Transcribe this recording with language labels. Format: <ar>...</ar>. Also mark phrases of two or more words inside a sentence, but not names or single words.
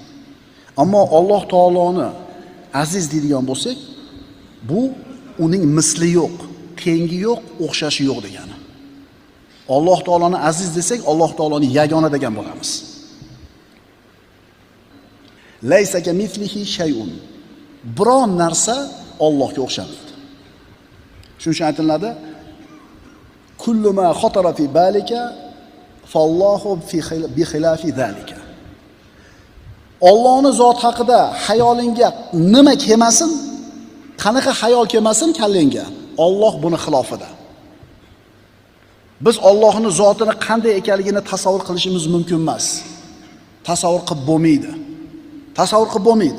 <uz>Ammo Alloh taoloni aziz deydigan bo'lsak, bu uning misli yo'q, tengi yo'q, o'xshashi yo'q degani. Alloh taoloni aziz desak, Alloh taoloni yagona degan bo'lamiz.</uz> <ar>ليس كمثله شيء.</ar> <uz>Biron narsa Allohga o'xshamaydi. Shuning uchun aytiladi:</uz> <ar>كل ما خطر ببالك فالله بخلاف ذلك.</ar> <uz>Allohning zot haqida xayolingga nima kelmasin, qanaqa xayol kelmasin kallangga, Alloh buni xilofida. Biz Allohning zotini qanday ekanligini tasavvur qilishimiz mumkin emas. Tasavvur qilib bo'lmaydi. Tasavvur qilib bo'lmaydi.</uz>